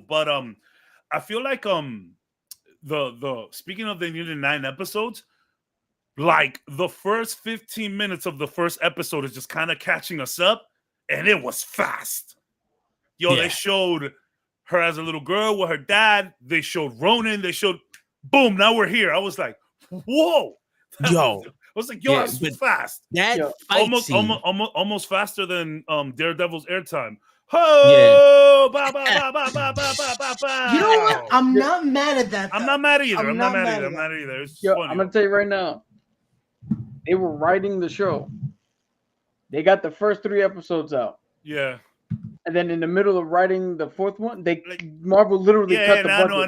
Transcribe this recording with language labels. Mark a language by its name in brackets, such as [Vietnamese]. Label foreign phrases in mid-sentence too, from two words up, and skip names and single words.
[English] But I feel like the speaking of they needed 9 episodes, like the first 15 minutes of the first episode is just kind of catching us up, and it was fast. Yo, they showed her as a little girl with her dad. They showed Ronan. They showed, boom, now we're here. I was like, whoa. Yo. I was like, yo, that's fast. That almost faster than Daredevil's airtime. Oh, ba, ba, ba, ba, ba, ba, ba, ba. You know what? I'm not mad at that. I'm not mad either. I'm not mad either. It's funny. I'm gonna tell you right now. They were writing the show. They got the first 3 episodes out. Yeah. And then in the middle of writing the 4th one, Marvel literally cut the budget.